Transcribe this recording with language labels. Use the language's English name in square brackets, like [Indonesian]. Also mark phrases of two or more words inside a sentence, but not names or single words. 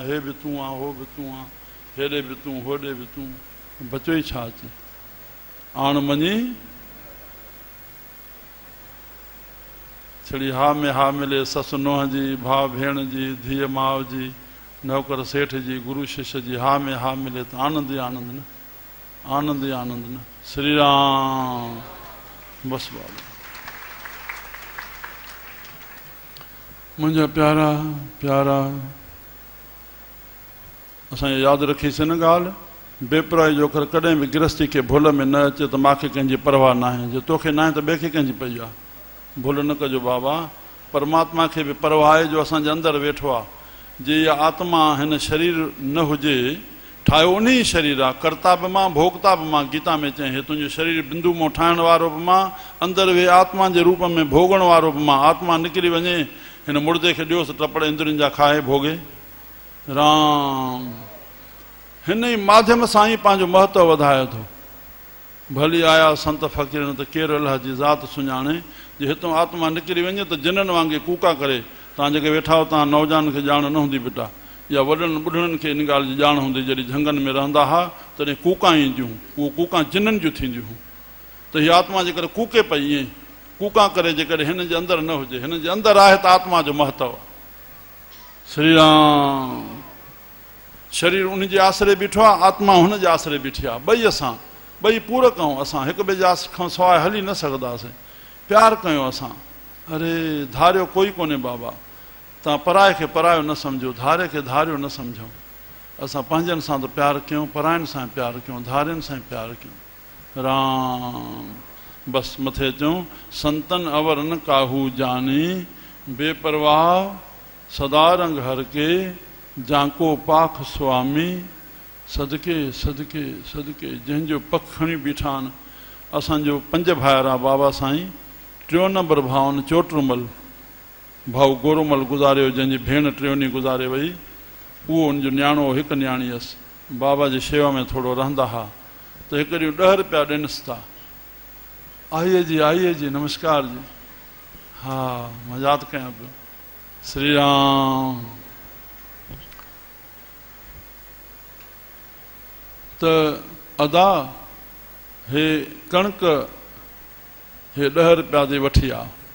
[Sindhi] हे बि तूं आहे, हो बि तूं आहे, हेॾे बि तूं, होॾे बि तूं। बचो ई छा अचे? आण मञी छड़ी हा में हा मिले। ससु नुंहं जी, भाउ भेण जी, धीअ माउ जी, नौकर सेठ जी, गुरु शिष्य जी, हा में हा मिले त आनंद ई आनंद न, आनंद ई आनंद न। श्री राम। बसि बाबा मुंहिंजा प्यारा प्यारा, असां यादि रखीसीं न ॻाल्हि, बेपरवाही जो कर कॾहिं बि गृहस्थी खे भुल में न अचे त मूंखे कंहिंजी परवाह न आहे। जो तोखे न आहे त ॿिए खे कंहिंजी पई आहे। भुल न कजो बाबा। परमात्मा खे बि परवाह आहे जो असांजे अंदरि वेठो आहे। जे इहा आत्मा हिन शरीर न हुजे, ठाहियो उन ई शरीर आहे। कर्ता बि मां, भोगता बि मां। गीता में चई हे तुंहिंजो शरीर बिंदु मां ठाहिण वारो बि मां, अंदरि वे आत्मा जे रूप में भोगण वारो बि मां। आत्मा निकिरी वञे, हिन मुर्दे खे ॾियोसि टपड़ इंद्रियुनि जा खाए भोगे। राम हिन ई माध्यम सां ई पंहिंजो महत्व वधाए थो। भली आया संत फ़क़ीर त केरु अलाह जी ज़ात सुञाणे। जे हितां आत्मा निकिरी वञे त जिननि वांगुरु कूका करे। तव्हां जेके वेठा हो, तव्हां नौजवान खे ॼाण न हूंदी बेटा, या वॾनि ॿुढड़नि खे इन ॻाल्हि जी ॼाण हूंदी। जॾहिं झंगनि में रहंदा हुआ तॾहिं कूका ईंदियूं, उहो कूका जिननि जूं थींदियूं हुयूं। त हीअ आत्मा जेकर कूके पई ईअं कूका करे, जेकॾहिं हिन जे अंदरि न हुजे, हिन जे अंदरि आहे त आत्मा जो महत्व। श्री राम। शरीर उन जे आसरे बीठो आहे, आत्मा हुन जे आसरे बीठी आहे। ॿई असां, ॿई पूरक आहियूं। असां हिक ॿिए जे खां सवाइ हली न सघंदासीं। प्यारु कयूं असां। अरे धारियो कोई कोन्हे बाबा। तव्हां पराए खे परायो न सम्झो, धारे खे धारियो न सम्झो। असां पंहिंजनि सां त प्यारु कयूं, परायनि सां प्यारु कयूं, धारियुनि सां प्यारु कयूं। राम। बसि मथे अचूं। [Punjabi] संतन अवर न काहू जानी, बेपरवाह सदा रंग हर के, जाको पाख स्वामी। [Sindhi] सदके सदके सदके जंहिंजो पख खणी बीठा आहिनि। असांजो पंज भाइर आहे बाबा साईं। 3 नंबर भाउनि चोटरूमल भाऊ गोरोमल गुज़ारियो, जंहिंजी भेण 3 गुज़ारे वई। उहो उनजो न्याणो, हिकु न्याणी हुअसि। बाबा जी शेवा में थोरो रहंदा हुआ त हिकु ॾींहुं 10 रुपया ॾिनसि था। [Hindi] आइए जी नमस्कार जी। [Sindhi] हा मां यादि कयां पियो। श्री राम। त अदा हे कणक हे 10 रुपया ते वठी आ।